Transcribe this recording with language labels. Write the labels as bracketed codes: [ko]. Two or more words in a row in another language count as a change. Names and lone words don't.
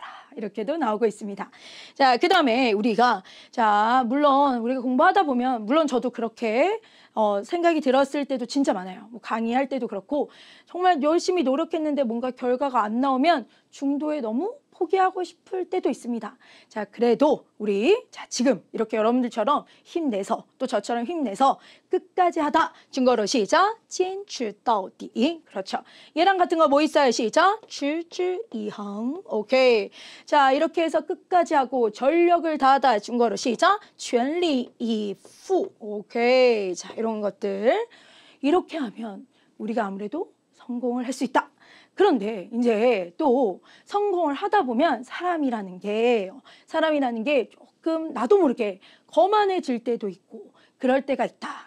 [ko] 이렇게도 나오고 있습니다. 자, 그 다음에 우리가 물론 우리가 공부하다 보면 물론 저도 그렇게 생각이 들었을 때도 진짜 많아요. 뭐 강의할 때도 그렇고 정말 열심히 노력했는데 뭔가 결과가 안 나오면 중도에 너무 포기하고 싶을 때도 있습니다. 자, 그래도 우리 지금 이렇게 여러분들처럼 힘내서 또 저처럼 힘내서 끝까지 하다 증거로 시작. [zh] 坚持到底. [ko] 그렇죠. 얘랑 같은 거 뭐 있어요? 시작. [zh] 持之以恒. [ko] 오케이. 자, 이렇게 해서 끝까지 하고 전력을 다하다 증거로 시작. [zh] 全力以赴. [ko] 오케이. 자, 이런 것들 이렇게 하면 우리가 아무래도 성공을 할 수 있다. 그런데 이제 또 성공을 하다 보면 사람이라는 게 조금 나도 모르게 거만해질 때도 있고 그럴 때가 있다.